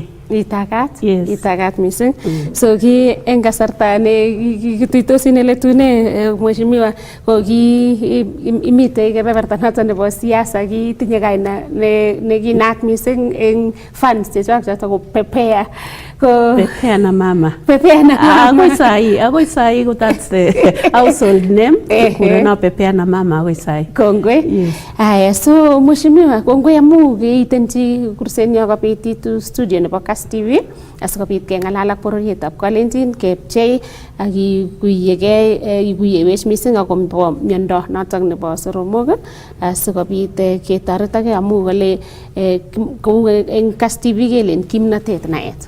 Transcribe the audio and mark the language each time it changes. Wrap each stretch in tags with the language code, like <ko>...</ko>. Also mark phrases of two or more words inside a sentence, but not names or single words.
<kln>Itagat? Yes. Itagat missing. So ki eng kasarta ne kituitosi neletune mheshimiwa ko ki imite kebeberta noto nebo siasa kitinye kaina ne kinaat missing eng fans chechok choto ko Pepea.</kln> <sw>Pepea na mama. Pepea na mama.</sw> <kln>Agoi sai ko</kln> <en>that's the household name.</en> <sw>Kuna Pepea na mama</sw> <kln>agoi sai.</kln> <sw>Kongwe.</sw> <kln>Aya, so mheshimiwa kongwe amu keitenchi kursenyo kapititu studio nebo Kass TV asikobit kengalal ak bororietab Kalenjin kepchei ak ikuyewech missing akobo miondo notok nebo soromok asikobit ketoretake amu kole kou eng Kass TV kelen kimnatet naet.</kln>